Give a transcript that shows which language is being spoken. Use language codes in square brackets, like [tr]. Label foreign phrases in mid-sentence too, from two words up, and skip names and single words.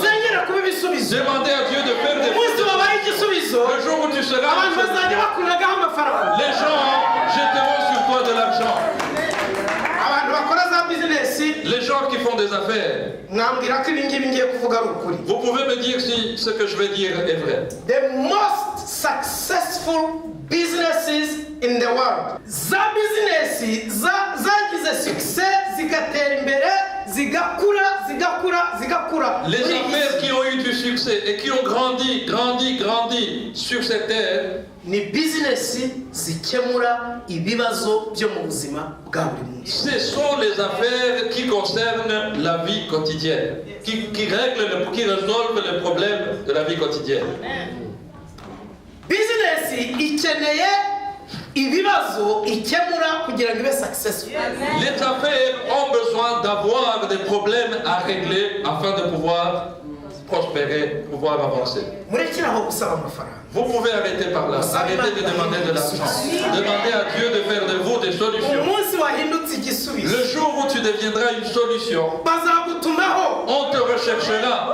[fr] Demandez à Dieu de faire des choses. Le jour où tu seras, les gens jetteront sur toi de l'argent. Les gens qui font des affaires, vous pouvez me dire si ce que je vais dire est vrai. [en] The most successful businesses in the world. [rw] Za business zagize success zigatera imbere zigakura. [fr] Les affaires qui ont eu du succès et qui ont grandi sur cette terre, [rw] ni business zikemura ibibazo byo mu buzima bwa buri munsi. [fr] Ce sont les affaires qui concernent la vie quotidienne, qui résolvent les problèmes de la vie quotidienne. [rw] Business ikeneye ibibazo ikemura kugira ngo ibe successful. [fr] Les affaires ont besoin d'avoir des problèmes à régler afin de pouvoir prospérer, pouvoir avancer. Vous pouvez arrêter par là. Arrêtez de demander de l'argent. Demandez à Dieu de faire de vous des solutions. Le jour où tu deviendras une solution, on te recherchera.